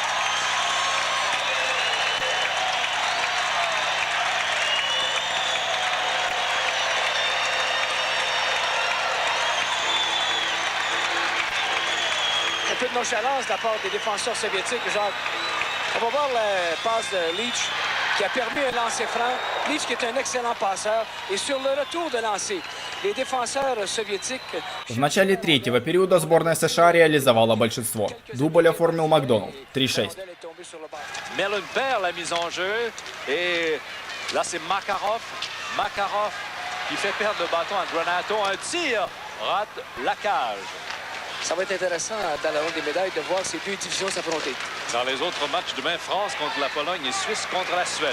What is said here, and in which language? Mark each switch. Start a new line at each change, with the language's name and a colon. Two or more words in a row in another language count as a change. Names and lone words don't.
French: Un peu de nonchalance de la part des défenseurs soviétiques. Genre, on va voir la passe de Leach qui a permis un lancer franc. Leach qui est un excellent passeur. Et sur le retour de lancer, les défenseurs soviétiques...
Russian: В начале третьего периода сборная США реализовала большинство. Дубль оформил Макдоналд. 3-6.
French: Merlin perd la mise en jeu. Et là, c'est Makarov. Makarov qui fait perdre le bâton à Granato. Un tir rate la cage. Ça va être intéressant dans la ronde des médailles de voir ces deux divisions s'affronter. Dans les autres matchs, demain, France contre la Pologne et Suisse contre la Suède.